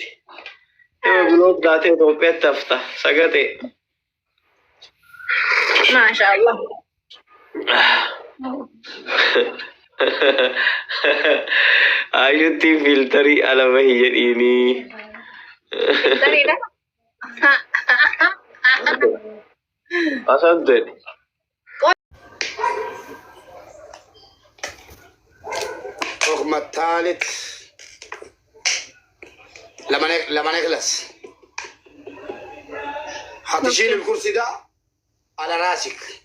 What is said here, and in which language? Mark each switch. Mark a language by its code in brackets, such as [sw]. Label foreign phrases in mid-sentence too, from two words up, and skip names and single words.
[om] Yoo biloot taatee Itoophiyaatti hafta sagate. Maashaallah. Ayutti filtarii ala bahi jedhiinii. Filtariidha. Asante. [ar] الرقم الثالث لما نخلص هتشيل الكرسي ده على راسك.